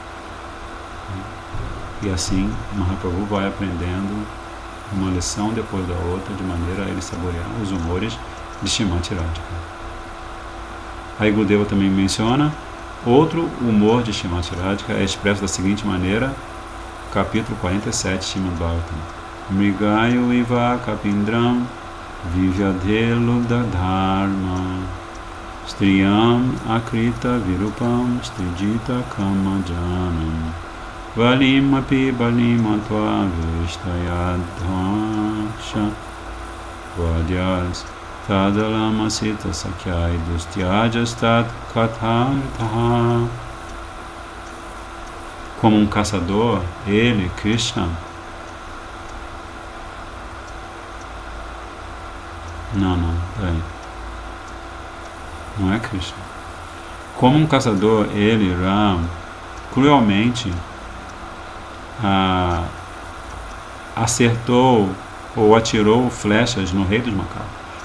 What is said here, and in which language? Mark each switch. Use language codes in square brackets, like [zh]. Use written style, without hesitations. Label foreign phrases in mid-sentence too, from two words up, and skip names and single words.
[pt] E assim Mahaprabhu vai aprendendo uma lição depois da outra, de maneira a ele saborear os humores de Shrimati Radhika. Aí Gurudeva também menciona outro humor de Shrimati Radhika, é expresso da seguinte maneira, capítulo 47, [sa] Srimad Bhagavatam: मृगयुरिव कपीन्द्रं विव्यधे लुब्धधर्मा स्त्रियम् अकृत विरूपां स्त्रीजितः कामयानाम् बलिम् अपि बलिम् अत्त्वावेष्टयद् ध्वाङ्क्षवद्यस् तदलम् असित सख्यैर् दुस्त्यजस् तत् कथार्थः. [pt] Como um caçador, ele, Krishna, peraí. Não é Krishna. Como um caçador, ele, Ram, cruelmente acertou ou atirou flechas no rei dos macacos.